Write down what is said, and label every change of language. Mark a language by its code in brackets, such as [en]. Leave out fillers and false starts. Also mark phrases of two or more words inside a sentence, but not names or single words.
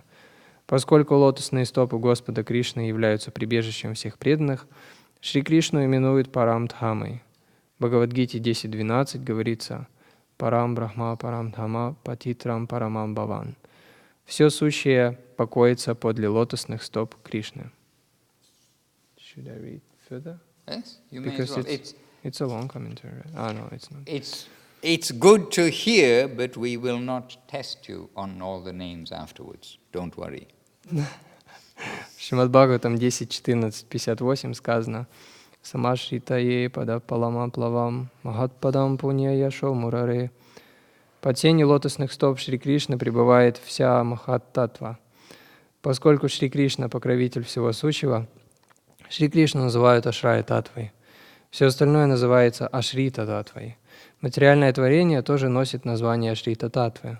[ru] Поскольку лотосные стопы Господа Кришны являются прибежищем всех преданных, Шри Кришну именуют Парам Дхамой. В Бхагавад-гите 10.12 говорится [sa] «परं ब्रह्म परं धाम पवित्रं परमं भवान्». [ru] Все сущее покоится подле лотосных стоп Кришны. [en] Should I read further? Yes, you may Because as well. it's a long commentary. Right? No, it's not. It's good to hear, but we will not test you on all the names afterwards. Don't worry. [ru] В Шримад Бхагаватам 10.14.58 сказано [sa] «समाश्रिताये पदपल्लव प्लवं महत्पदं पुण्य यशो मुरारेः». [ru] Под сенью лотосных стоп Шри Кришны пребывает вся Махат-татва. Поскольку Шри Кришна — покровитель всего сущего, Шри Кришну называют Ашрая Татвой. Все остальное называется Ашрита Татвой. Материальное творение тоже носит название Ашрита Татвы.